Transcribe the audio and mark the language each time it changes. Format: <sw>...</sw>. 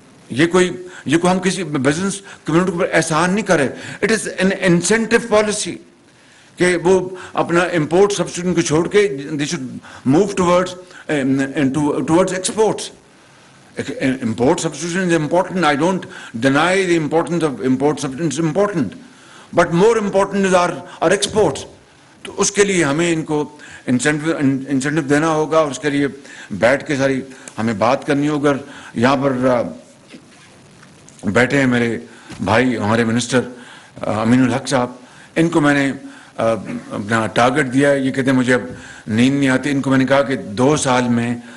<ur>یہ کوئی ہم کسی بزنس کمیونٹی پر احسان نہیں کرے.</ur> <en>it is an incentive policy</en> <ur>کہ وہ اپنا امپورٹ سبسٹیٹیوشن کو چھوڑ کے</ur> <en>دے should move towards exports. Import substitution is important. I don't deny the importance of import substitution. It's important. But more important is our exports.</en> <ur>تو اس کے لیے ہمیں ان کو انسینٹیو دینا ہوگا, اور اس کے لیے بیٹھ کے ساری ہمیں بات کرنی ہوگا. یہاں پر بیٹھے ہیں میرے بھائی ہمارے منسٹر امین الحق صاحب, ان کو میں نے اپنا ٹارگٹ دیا ہے. یہ کہتے ہیں مجھے اب نیند نہیں آتی. ان کو میں نے کہا کہ 2 سال میں</ur>